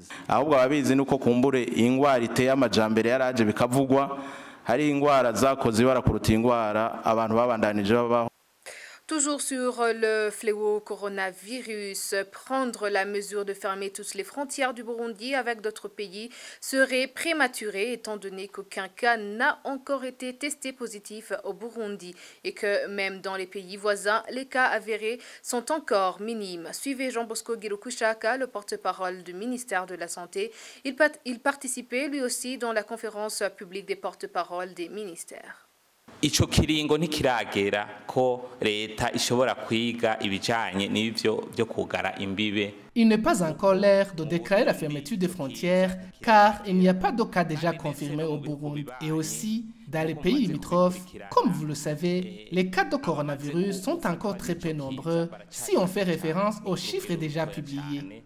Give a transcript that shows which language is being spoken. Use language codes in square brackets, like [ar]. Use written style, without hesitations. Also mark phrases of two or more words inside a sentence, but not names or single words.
[fr] Toujours sur le fléau coronavirus, prendre la mesure de fermer toutes les frontières du Burundi avec d'autres pays serait prématuré étant donné qu'aucun cas n'a encore été testé positif au Burundi et que même dans les pays voisins, les cas avérés sont encore minimes. Suivez Jean-Bosco Girukushaka, le porte-parole du ministère de la Santé. Il participait lui aussi dans la conférence publique des porte-paroles des ministères. [rn] Ico kiringo ntikiragera ko leta ishobora kwiga ibijanye n'ivyo byo kugara imbibe. [fr] Il n'est pas encore l'heure de déclarer la fermeture des frontières car il n'y a pas de cas déjà confirmés au Burundi. Et aussi, dans les pays limitrophes, comme vous le savez, les cas de coronavirus sont encore très peu nombreux si on fait référence aux chiffres déjà publiés.